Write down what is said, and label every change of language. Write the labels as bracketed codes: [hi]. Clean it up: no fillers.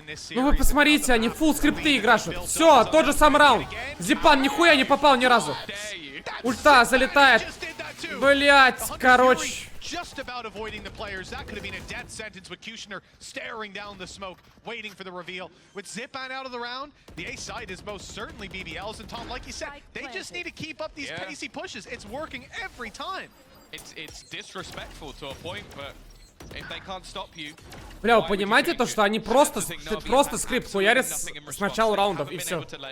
[ru] Ну вы посмотрите, они фулл скрипты играют. Все, тот же самый раунд. Зипан нихуя не попал ни разу. Ульта залетает. Блять, короче. [en] Just about avoiding the players. That could have been a death sentence with Kushner staring down the smoke, waiting for the reveal. With Zipan out of the round, the A side is most certainly BBL's. And Tom, like you said, they just need to keep up these pacey pushes. It's working every time. It's disrespectful to a point, but if they can't stop you. [ru] Бля, вы понимаете то, что они просто скрипт хуярят с начала раундов и все.